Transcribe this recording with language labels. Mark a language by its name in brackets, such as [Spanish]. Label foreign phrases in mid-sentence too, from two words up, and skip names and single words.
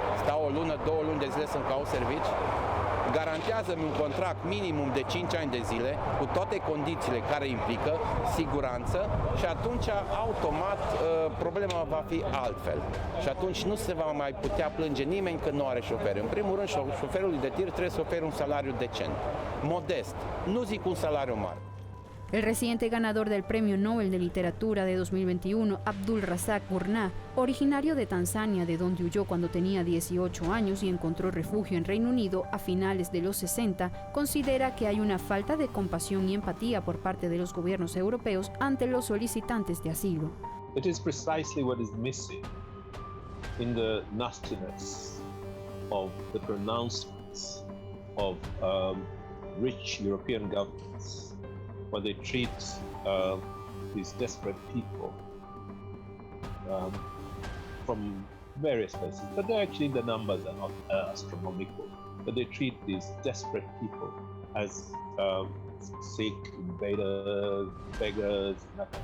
[Romanian] Stau o lună, 2 luni de zile să-mi caut servici? Garantează-mi un contract minimum de 5 ani de zile, cu toate condițiile care implică siguranță și atunci automat problema va fi altfel. Și atunci nu se va mai putea plânge nimeni că nu are șofer. În primul rând, șoferului de tir trebuie să ofere un salariu decent, modest, nu zic un salariu mare. [Spanish] El reciente ganador del Premio Nobel de Literatura de 2021, Abdul Razak Gurnah, originario de Tanzania, de donde huyó cuando tenía 18 años y encontró refugio en Reino Unido a finales de los 60, considera que hay una falta de compasión y empatía por parte de los gobiernos europeos ante los solicitantes de asilo. [English] It is precisely what is missing in the nastiness of the pronouncements of rich European governments. When they treat these desperate people from various places, but actually the numbers are not astronomical, but they treat these desperate people as sick, invaders, beggars, nothing.